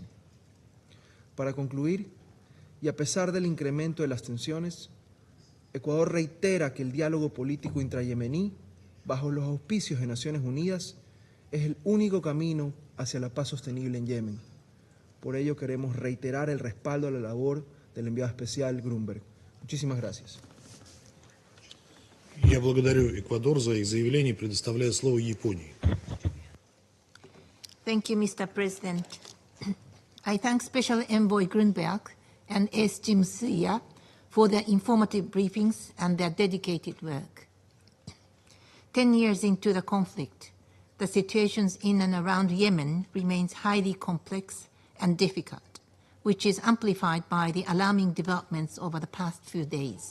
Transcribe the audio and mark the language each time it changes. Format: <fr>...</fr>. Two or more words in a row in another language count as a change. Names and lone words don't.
<es>Para concluir, y a pesar del incremento de las tensiones, Ecuador reitera que el diálogo político intrayemení, bajo los auspicios de Naciones Unidas, es el único camino hacia la paz sostenible en Yemen. Por ello queremos reiterar el respaldo a la labor del enviado especial Grunberg. Muchísimas gracias.</es> <ru>Я благодарю Эквадор за их заявление и предоставляю слово Японии.</ru> <en>Thank you, Mr. President. I thank Special Envoy Grunberg and S. Jim Suya for their informative briefings and their dedicated work. 10 years into the conflict, the situations in and around Yemen remains highly complex and difficult, which is amplified by the alarming developments over the past few days.</en>